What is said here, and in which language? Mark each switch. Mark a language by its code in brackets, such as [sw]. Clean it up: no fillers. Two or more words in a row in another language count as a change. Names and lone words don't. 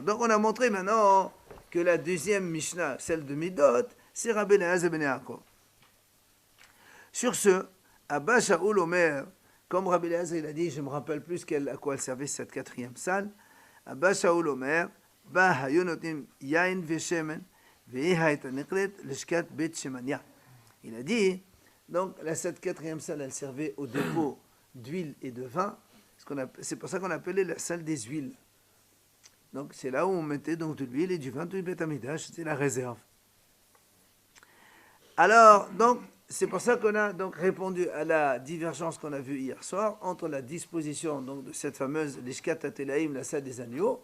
[fr] Donc, on a montré maintenant que la deuxième Mishnah, celle de Midot, c'est Rabbi Eliezer ben Yaakov. Sur ce, [he] אבא שאול אומר, [fr] comme Rabbi Eliezer il a dit, je me rappelle plus à quoi elle servait cette 4e salle, [he] אבא שאול אומר, בה היו נותנים יין ושמן, והיא היתה נקראת, לשכת בית שמניה. [fr] Il a dit, donc, cette 4e salle, elle servait au dépôt d'huile et de vin. C'est pour ça qu'on appelait la salle des huiles. Donc c'est là où on mettait donc de l'huile et du vin du Beth Amikdash, c'était la réserve. Alors, donc, c'est pour ça qu'on a donc répondu à la divergence qu'on a vue hier soir entre la disposition donc, de cette fameuse l' [he] לשכת הטלאים, [fr] la salle des agneaux.